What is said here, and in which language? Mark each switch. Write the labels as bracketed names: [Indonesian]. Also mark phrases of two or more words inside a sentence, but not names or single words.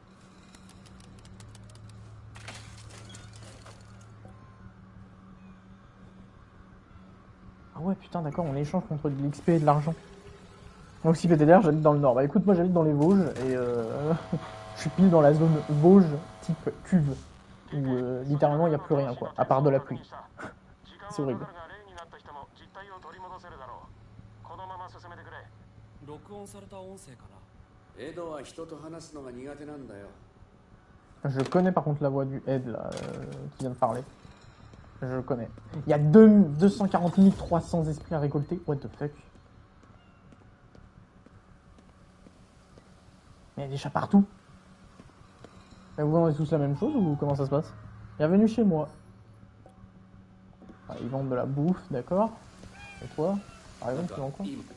[French] Ah ouais, putain, d'accord, on échange contre de l'XP et de l'argent. Donc si PTDR, j'habite dans le nord. Bah écoute, moi j'habite dans les Vosges et je suis pile dans la zone Vosges type cuve où littéralement il n'y a plus rien quoi, à part de la pluie. C'est horrible. [Japanese] 録音された音声かな。エドは人と話すのが苦手なんだよ。 [French] Je connais par contre la voix du Ed là, qui vient de parler. Je connais. Il y a 240 300 esprits à récolter. [English] What the fuck? [French] Mais il y a des chats partout. Et vous vendez tous la même chose ou comment ça se passe? Bienvenue chez moi. Ah, ils vendent de la bouffe, d'accord. Et toi? Par exemple, tu vends quoi?